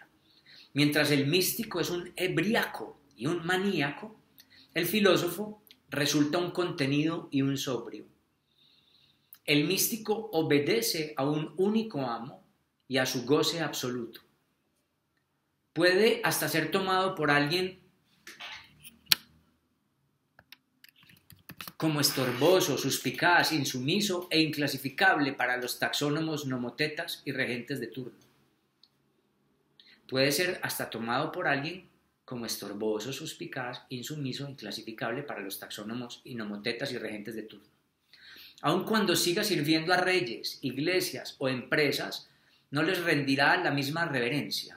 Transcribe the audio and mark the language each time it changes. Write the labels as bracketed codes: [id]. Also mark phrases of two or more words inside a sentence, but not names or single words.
[es] Mientras el místico es un ebriaco y un maníaco, el filósofo resulta un contenido y un sobrio. El místico obedece a un único amo y a su goce absoluto. Puede hasta ser tomado por alguien como estorboso, suspicaz, insumiso e inclasificable para los taxónomos nomotetas y regentes de turno. Puede ser hasta tomado por alguien como estorboso, suspicaz, insumiso, inclasificable para los taxónomos y nomotetas y regentes de turno. Aun cuando siga sirviendo a reyes, iglesias o empresas, no les rendirá la misma reverencia.